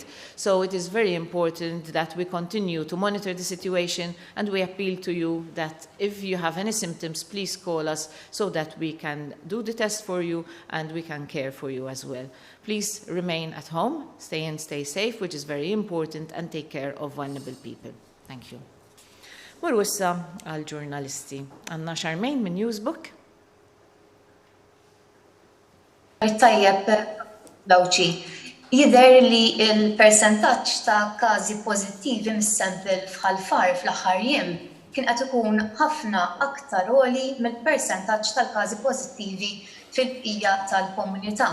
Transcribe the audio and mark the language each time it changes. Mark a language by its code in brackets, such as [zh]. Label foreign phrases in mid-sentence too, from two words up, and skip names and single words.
[en] So it is very important that we continue to monitor the situation, and we appeal to you that if you have any symptoms, please call us so that we can do the test for you and we can care for you as well. Please remain at home, stay safe, which is very important, and take care of vulnerable people. Thank you. [mt] Mur wissa għal-ġurnalisti. Għanna Charmaine minn Newsbook. Tajjeb, Lawċi, jidher li l-persentaġġ ta' każi pożittivi mis-sample f'Ħalfar fl-aħħar jiem kien qed ikun ħafna aktar għoli mill-persentaġġ tal-każi pożittivi fil-bqija tal-komunità.